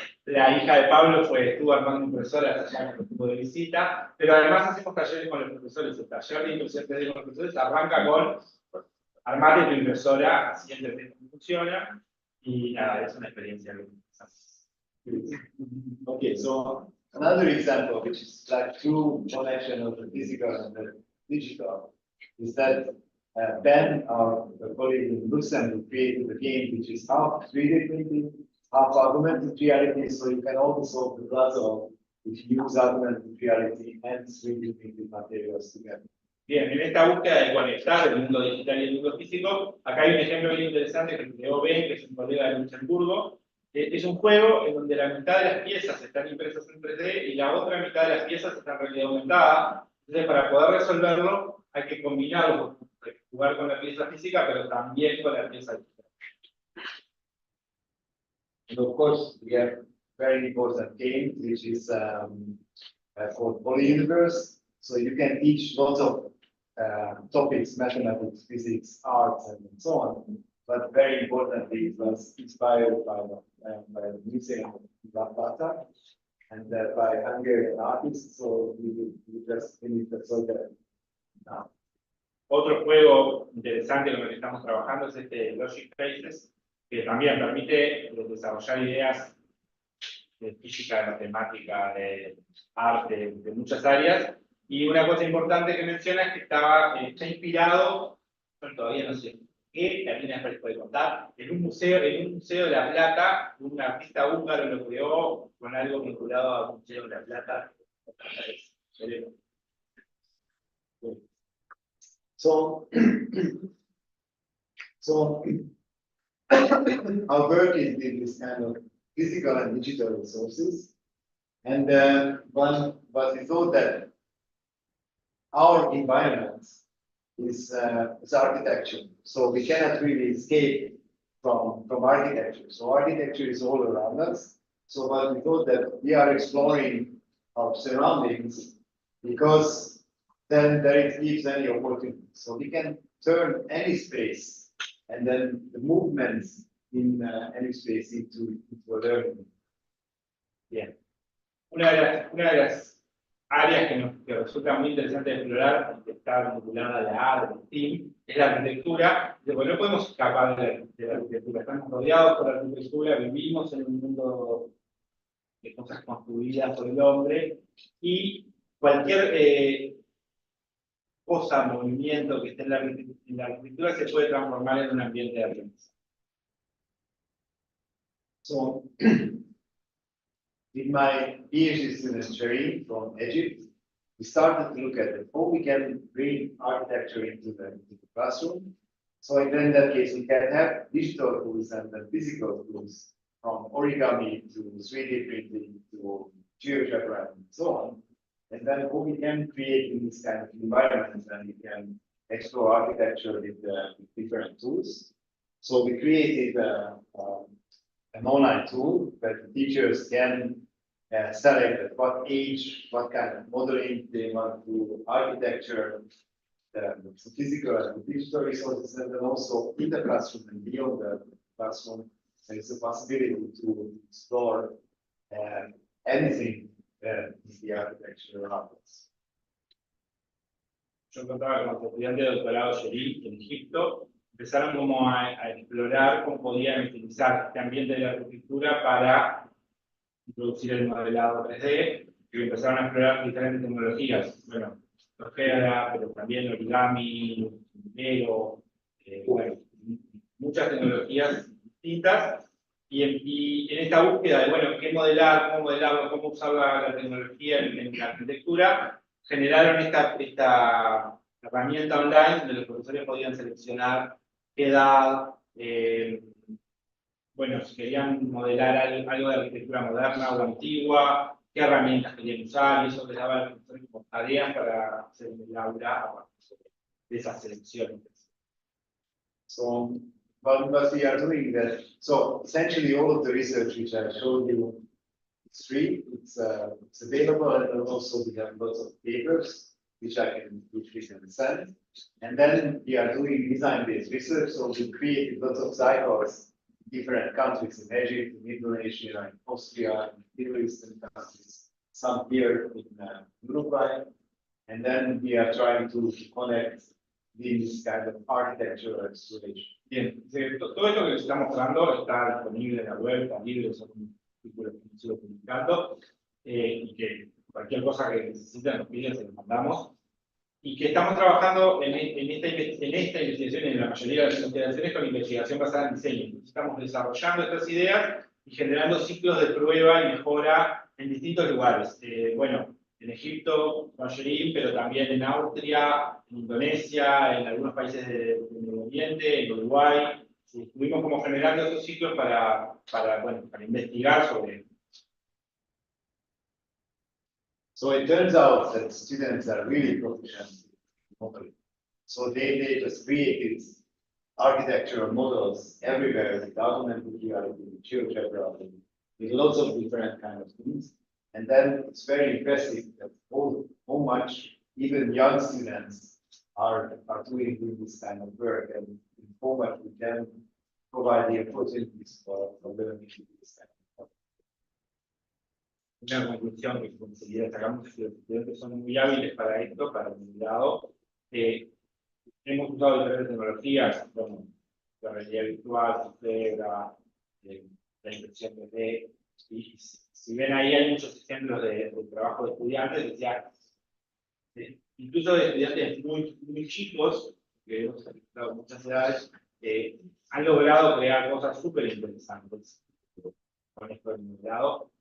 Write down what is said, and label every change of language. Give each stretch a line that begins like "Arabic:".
Spanish: La hija de Pablo estuvo armando impresoras allá en el tipo de visita, pero además hacemos talleres con los profesores. El taller de impresión 3D con los profesores arranca con armar tu impresora, así entender cómo funciona, y nada, es una experiencia muy interesante.
English: Okay, so another example, which is like true connection of the physical and the digital, is that Ben, our colleague in Luxembourg, created a game which is half 3D printing, half augmented reality, so you can also solve the puzzle if you use augmented reality and 3D printed materials together.
Spanish: Bien, en esta búsqueda de conectar el mundo digital y el mundo físico, acá hay un ejemplo bien interesante que creó Ben, que es un colega de Luxemburgo. Es un juego en donde la mitad de las piezas están impresas en 3D y la otra mitad de las piezas están en realidad aumentada. Entonces, para poder resolverlo, hay que combinarlo, jugar con la pieza física, pero también con la pieza digital.
English: And of course, we have very important game, which is called Polyuniverse. So you can teach lots of topics, mathematics, physics, arts, and so on. But very importantly, it was inspired by the museum of Bata and by Hungarian artists. So we just finished the project now.
Spanish: Otro juego interesante con el que estamos trabajando es este Logic Spaces, que también permite desarrollar ideas de física, de matemática, de arte, de muchas áreas. Y una cosa importante que menciona es que está inspirado, yo todavía no sé qué, también después puede contar, en un museo de La Plata, un artista húngaro lo creó con algo vinculado al Museo de La Plata.
English: So, our work is in this kind of physical and digital resources. And but we thought that our environment is architecture. So we cannot really escape from architecture. So architecture is all around us. So but we thought that we are exploring our surroundings because then there it gives any opportunity. So we can turn any space and then the movements in any space into a learning.
Spanish: Bien. Una de las áreas que resulta muy interesante de explorar, que está vinculada a la A, del STEAM, es la arquitectura. Porque no podemos escapar de la arquitectura. Estamos rodeados por la arquitectura, vivimos en un mundo de cosas construidas por el hombre y cualquier cosa, movimiento que esté en la arquitectura se puede transformar en un ambiente de aprendizaje.
English: So, in my PhD student Shereen from Egypt, we started to look at how we can bring architecture into the classroom. So in that case, we can have digital tools and physical tools from origami to 3D printing to GeoGebra and so on. And then how we can create in this kind of environment and we can explore architecture with different tools. So we created an online tool that the teachers can select at what age, what kind of modeling they want to architecture, the physical and digital resources, and then also in the classroom and beyond the classroom, there is a possibility to explore anything in the architecture around us.
Spanish: Yo contaba con los estudiantes de doctorado Shereen en Egipto, empezaron como a explorar cómo podían utilizar este ambiente de la arquitectura para introducir el modelado 3D, y empezaron a explorar diferentes tecnologías, bueno, GeoGebra, pero también origami, Lego, bueno, muchas tecnologías distintas, y en esta búsqueda de, bueno, qué modelar, cómo modelarlo, cómo usar la tecnología en la arquitectura, generaron esta herramienta online donde los profesores podían seleccionar qué edad, bueno, si querían modelar algo de arquitectura moderna o antigua, qué herramientas querían usar, y eso les daba a los profesores como tareas para hacer en el aula a partir de esas selecciones.
English: So, what we are doing that, so essentially all of the research which I showed you, it's free, it's available, and also we have lots of papers which we can send. And then we are doing design-based research, so we created lots of cycles in different countries in Egypt, in Indonesia, in Austria, in Middle Eastern countries, some here in Uruguay. And then we are trying to connect this kind of architectural exploration.
Spanish: Bien, todo esto que les está mostrando está disponible en la web, está libre, son artículos que hemos ido publicando, y que cualquier cosa que necesiten nos piden, se los mandamos. Y que estamos trabajando en esta investigación, en la mayoría de las investigaciones, con investigación basada en diseño. Entonces, estamos desarrollando estas ideas y generando ciclos de prueba y mejora en distintos lugares. Bueno, en Egipto, con Shereen, pero también en Austria, en Indonesia, en algunos países del Medio Oriente, en Uruguay. Estuvimos como generando esos ciclos para investigar sobre.
English: So it turns out that students are really proficient in modeling. So they just created architectural models everywhere with augmented reality, with GeoGebra, with lots of different kind of things. And then it's very impressive that how much even young students are doing this kind of work, and in format we can provide the opportunities for learning this kind of.
Spanish: Una conclusión que conseguir destacamos es que los estudiantes son muy hábiles para esto, para el grado. Hemos usado diferentes tecnologías, como la realidad virtual, la impresión 3D, y si ven ahí hay muchos ejemplos de trabajo de estudiantes, decía, incluso de estudiantes muy chicos, que hemos registrado muchas edades, han logrado crear cosas súper interesantes con esto del modelado.